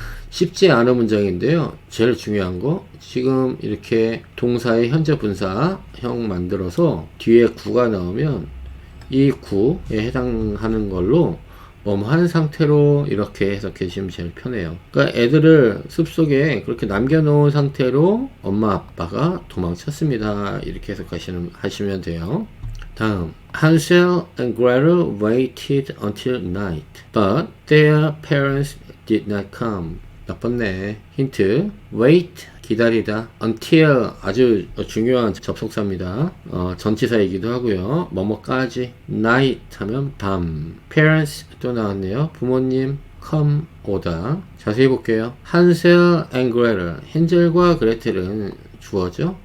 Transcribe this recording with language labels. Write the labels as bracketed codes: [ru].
[ko] 쉽지 않은 문장인데요. 제일 중요한 거 지금 이렇게 동사의 현재 분사형 만들어서 뒤에 구가 나오면 이 구에 해당하는 걸로 뭐뭐 한 상태로 이렇게 해석해 주시면 제일 편해요. 그러니까 애들을 숲속에 그렇게 남겨놓은 상태로 엄마 아빠가 도망쳤습니다. 이렇게 하시면 돼요. 다음, [en] Hansel and Gretel waited until night, but their parents did not come. [ko] 나빴네. 힌트, wait, 기다리다, until, 아주 중요한 접속사입니다. 전치사이기도 하고요. 뭐뭐까지, night 하면 밤, parents 또 나왔네요. 부모님, come, 오다. 자세히 볼게요. Hansel and Gretel, 헨젤과 그레텔은 주어죠.